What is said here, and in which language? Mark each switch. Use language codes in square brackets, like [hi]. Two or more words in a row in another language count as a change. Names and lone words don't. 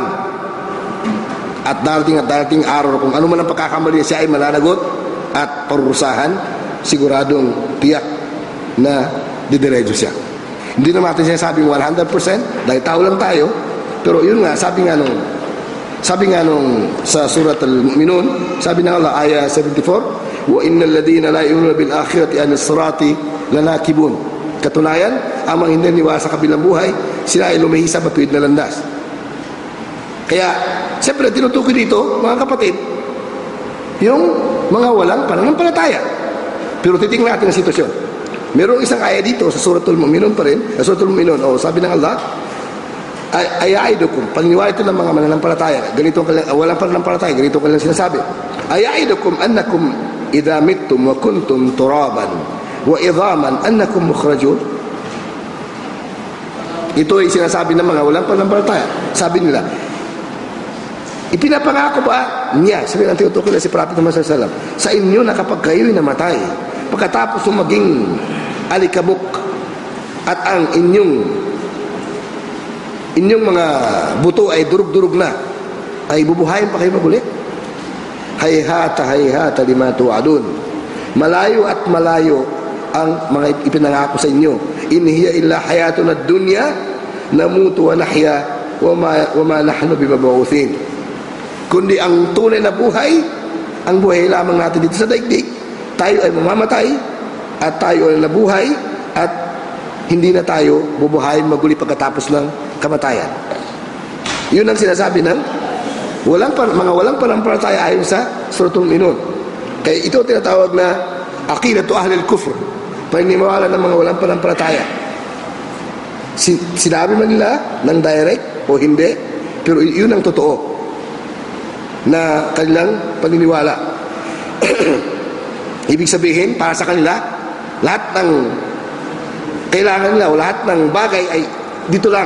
[tl] At darating ang araw kung ano man ang pagkakamali siya ay mananagot at parurusahan, siguradong tiyak na didiretso siya. Hindi naman natin siya sabing 100% dahil tao lang tayo, pero yun nga, sabi nga nung sa surat Al-Mu'minun, sabi ng Allah, ayah 74, [ar] وإن الذين لا يؤمنون بالآخرة عن الصراط لناكبون. [tl] Katunayan, ang mga hindi niwala sa kabilang buhay, sila ay lumihis sa matuwid na landas. Kaya, siyempre, tinutukoy dito, mga kapatid, yung mga walang pananampalataya. Pero titingnan natin ang sitwasyon. Merong isang ayah dito sa Suratul Mu'minun pa rin, Suratul Mu'minun, sabi ng Allah, ayaidukum, paniniwala ito ng mga mananampalataya, ganito walang pananampalataya, ganito kanilang sinasabi. [ar] أيعدكم أنكم إذا متم وكنتم ترابا وعظاما أنكم مخرجون. [tl] Ito ay sinasabi ng mga walang pananampalataya. Sabi nila, ipinapangako ba niya, sabi ng tinutukoy na si Prophet Muhammad [ar] صلى الله عليه وسلم, [tl] sa inyo na kapag kayo'y namatay, pagkatapos maging alikabok at ang inyong mga buto ay durug-durug na, ay bubuhayin pa kayo magulit? [ar] هيهات لما توعدون. [tl] Malayo at malayo ang mga ipinangako sa inyo. [ar] إن هي إلا حياتنا الدنيا نموت ونحيا وما نحن بمبعوثين. [tl] Kundi ang tunay na buhay, ang buhay lamang natin dito sa daigdig, tayo ay mamamatay at tayo ay nabuhay at hindi na tayo bubuhayin maguli pagkatapos ng kamatayan. Yun ang sinasabi ng mga walang pananampalataya ayon sa Suratul Mu'minun. Kaya ito tinatawag na [ar] عقيدة أهل الكفر, [tl] paniniwala ng mga walang pananampalataya. Sinabi man nila ng direct o hindi, pero yun ang totoo na kanilang paniniwala. Ibig sabihin, para sa kanila, lahat ng kailangan nila o lahat ng bagay ay dito lang.